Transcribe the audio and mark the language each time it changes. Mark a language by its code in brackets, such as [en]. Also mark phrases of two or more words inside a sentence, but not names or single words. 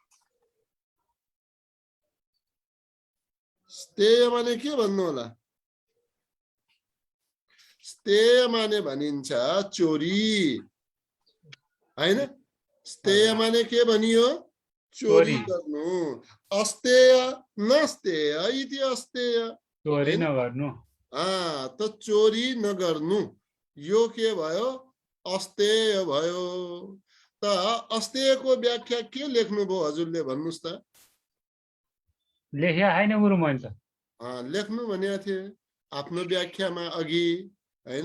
[ne] स्तेय माने के भन्नु होला? स्तेय माने भनिन्छ चोरी हैन? स्तेय माने के भनियो? चोरी गर्नु। [sa] अस्तेय नस्तेय इति अस्तेय, [ne] चोरी नगर्नु। त चोरी नगर्नु यो के भयो? अस्तेय भयो। त अस्तेयको व्याख्या के लेख्नुभयो हजुरले भन्नुस् त? लेख्या छैन गुरु मैले त। लेख्नु भनेको थिए आफ्नो व्याख्यामा अघि हैन?